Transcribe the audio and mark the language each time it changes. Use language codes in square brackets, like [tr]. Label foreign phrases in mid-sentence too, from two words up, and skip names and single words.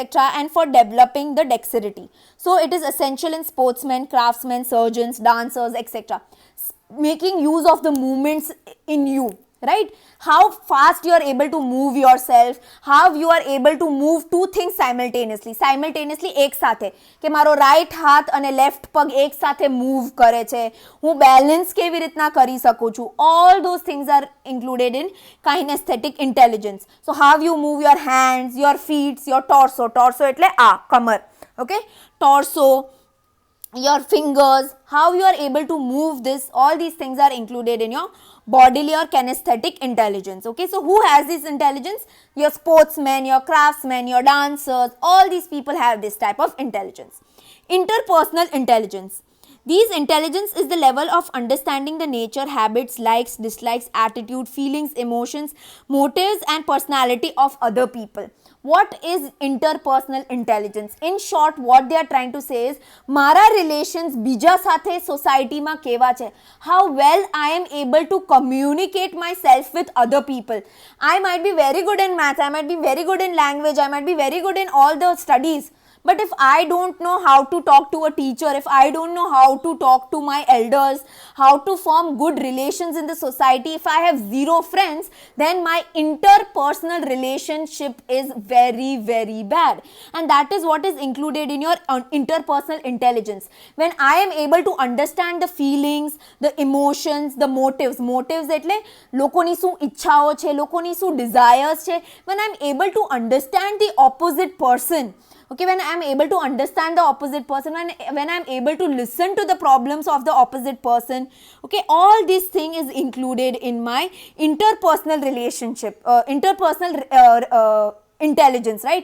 [en] and for developing the dexterity. So it is essential in sportsmen, craftsmen, surgeons, dancers, etc. Making use of the movements in you, right. How fast you are able to move yourself, how you are able to move 2 things simultaneously [gu] એક સાથે, કે મારો રાઈટ હાથ અને લેફ્ટ પગ એક સાથે મૂવ કરે છે, હું બેલેન્સ કેવી રીતના કરી શકું છું. [en] All those things are included in kinesthetic intelligence. So how you move your hands, your feet, your torso [gu] એટલે કમર, [en] okay, torso, your fingers, how you are able to move this, all these things are included in your bodily or kinesthetic intelligence, okay. So who has this intelligence? Your sportsmen, your craftsmen, your dancers, all these people have this type of intelligence. Interpersonal intelligence. These intelligence is the level of understanding the nature, habits, likes, dislikes, attitude, feelings, emotions, motives and personality of other people. What is interpersonal intelligence? In short, what they are trying to say is [gu] મારા relations બીજા સાથે society માં કેવા છે. [en] How well I am able to communicate myself with other people. I might be very good in math, I might be very good in language, I might be very good in all the studies. But if I don't know how to talk to a teacher, if I don't know how to talk to my elders, how to form good relations in the society, if I have zero friends, then my interpersonal relationship is very, very bad. And that is what is included in your interpersonal intelligence. When I am able to understand the feelings, the emotions, the motives, [gu] એટલે લોકોની શું ઈચ્છાઓ છે, લોકોની શું desires છે, [en] when I am able to understand the opposite person, okay, when I am able to understand the opposite person, when I am able to listen to the problems of the opposite person, okay, all these thing is included in my interpersonal relationship, interpersonal intelligence, right?